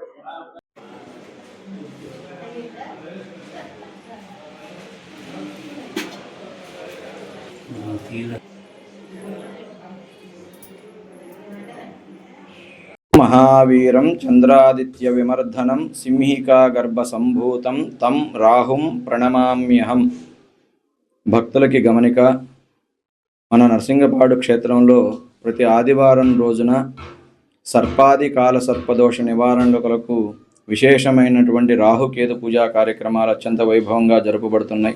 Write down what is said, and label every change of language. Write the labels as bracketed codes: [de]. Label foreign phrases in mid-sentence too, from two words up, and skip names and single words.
[sa] महावीरं चंद्रादित्य विमर्दनं सिंहिका गर्भ संभूतं तं राहुं प्रणमाम्यहं। [te] భక్తులకి గమనిక, మన నరసింగపాడు క్షేత్రంలో ప్రతి ఆదివారం రోజున సర్పాది కాల సర్పదోష నివారణ కొరకు విశేషమైనటువంటి రాహుకేతు పూజా కార్యక్రమాలు అత్యంత వైభవంగా జరుపబడుతున్నాయి.